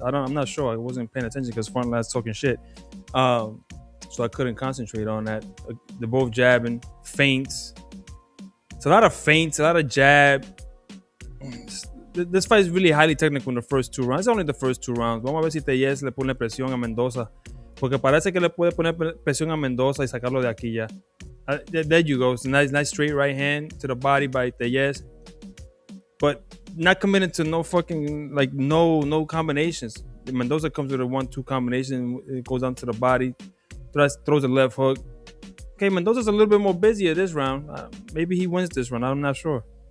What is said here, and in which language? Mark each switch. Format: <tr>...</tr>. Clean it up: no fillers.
<en>I'm not sure. I wasn't paying attention because Frontline's talking shit. So I couldn't concentrate on that. They're both jabbing, feints. It's a lot of feints, a lot of jab. This fight is really highly technical in the first 2 rounds. It's only the first 2 rounds.</en> <es>Vamos a ver si Tellez le pone presión a Mendoza. Porque parece que le puede poner presión a Mendoza y sacarlo de aquí ya.</es> <en>There you go. It's a nice straight right hand to the body by Tellez. But not committed to no fucking, like, no combinations. Mendoza comes with a 1-2 combination. It goes down to the body. Throws a left hook. Okay, Mendoza's a little bit more busier this round. Maybe he wins this round. I'm not sure.</en>